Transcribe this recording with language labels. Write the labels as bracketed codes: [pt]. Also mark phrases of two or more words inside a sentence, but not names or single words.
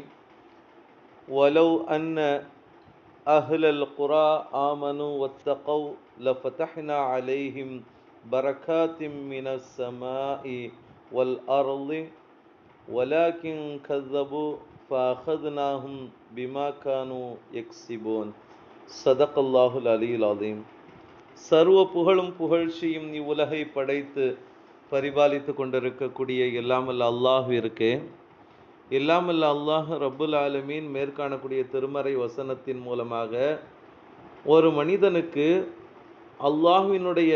[ar] ولو أن أهل القرى آمنوا واتقوا لفتحنا عليهم بركات من السماء والأرض ولكن كذبوا فأخذناهم بما كانوا يكسبون. صدق الله العلي العظيم. [ta] சர்வ புகழும் புகழ்ச்சியும் இவ்வுலகை படைத்து பரிபாலித்து கொண்டிருக்கக்கூடிய எல்லாமல்ல அல்லாஹ்விற்கே. எல்லாமல்ல அல்லாஹ் [ar] رب العالمين [ta] மேற்காணக்கூடிய திருமறை வசனத்தின் மூலமாக ஒரு மனிதனுக்கு அல்லாஹ்வினுடைய